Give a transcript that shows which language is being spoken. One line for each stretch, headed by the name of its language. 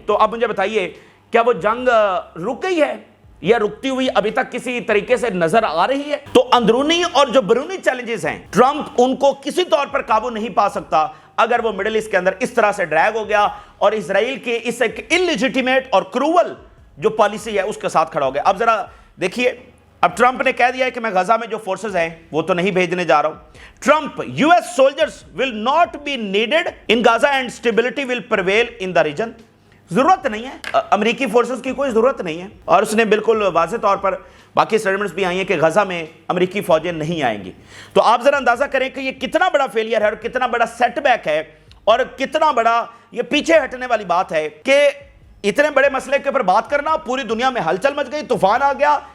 Urdu: تو اب مجھے بتائیے، کیا وہ جنگ رک گئی ہے یا رکتی ہوئی ابھی تک کسی طریقے سے نظر آ رہی ہے؟ تو اندرونی اور جو بیرونی چیلنجز ہیں، ٹرمپ ان کو کسی طور پر قابو نہیں پا سکتا اگر وہ مڈل ایسٹ کے اندر اس طرح سے ڈریگ ہو گیا اور اسرائیل کے اس ایک انلیجیٹیمیٹ اور کرول جو پالیسی ہے اس کے ساتھ کھڑا ہو گیا. اب ذرا دیکھیے، اب ٹرمپ نے کہہ دیا ہے کہ میں غزہ میں جو فورسز ہیں وہ تو نہیں بھیجنے جا رہا ہوں.
English: Trump: US soldiers will not be needed in Gaza and stability will prevail in the region.
Urdu: ضرورت نہیں ہے، امریکی فورسز کی کوئی ضرورت نہیں ہے. اور اس نے بالکل واضح طور پر باقی سٹیٹمنٹس بھی آئی ہیں کہ غزہ میں امریکی فوجیں نہیں آئیں گی. تو آپ ذرا اندازہ کریں کہ یہ کتنا بڑا فیلئر ہے اور کتنا بڑا سیٹ بیک ہے اور کتنا بڑا یہ پیچھے ہٹنے والی بات ہے کہ اتنے بڑے مسئلے کے اوپر بات کرنا، پوری دنیا میں ہلچل مچ گئی، طوفان آ گیا،